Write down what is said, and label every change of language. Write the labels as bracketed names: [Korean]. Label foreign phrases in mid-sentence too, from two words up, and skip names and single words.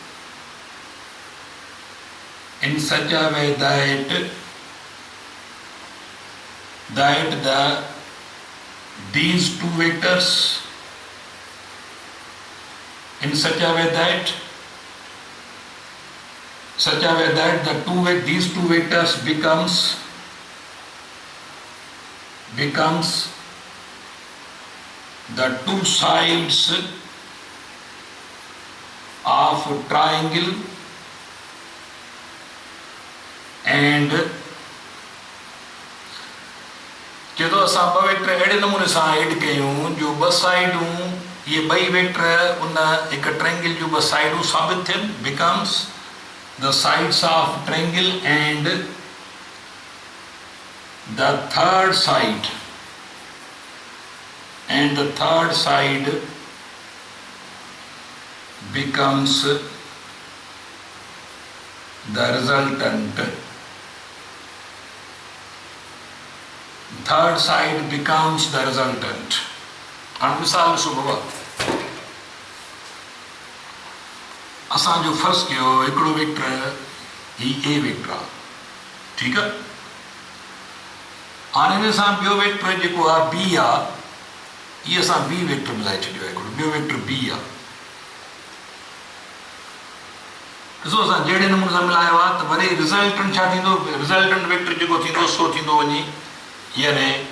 [English] that these two vectors in such a way that these two vectors becomes the two sides of a triangle and [Sindhi] जो असां ॿ वेक्टर अहिड़े नमूने सां एड कयूं जो ॿ साइडूं इहे ॿई वेक्टर उन हिकु ट्रायंगल जूं ॿ साइडूं साबित थियनि [English] becomes the sides of triangle and the third side becomes the resultant. Third side becomes the resultant. [Sindhi] हाणे मिसाल ॾिसो बाबा असां जो फर्ज़ कयो हिकिड़ो वेक्टर ही ए वेक्टर आहे ठीकु आहे हाणे हिन सां ॿियो वेक्टर जेको आहे बी आहे इहे असां बी वेक्टर मिलाए छॾियो आहे हिकिड़ो ॿियो वेक्टर बी आहे ॾिसो असां जहिड़े नमूने सां मिलायो आहे त वरी रिज़ल्टेंट छा थींदो [English] resultant vector [Sindhi] जेको थींदो सो थींदो वञी यानी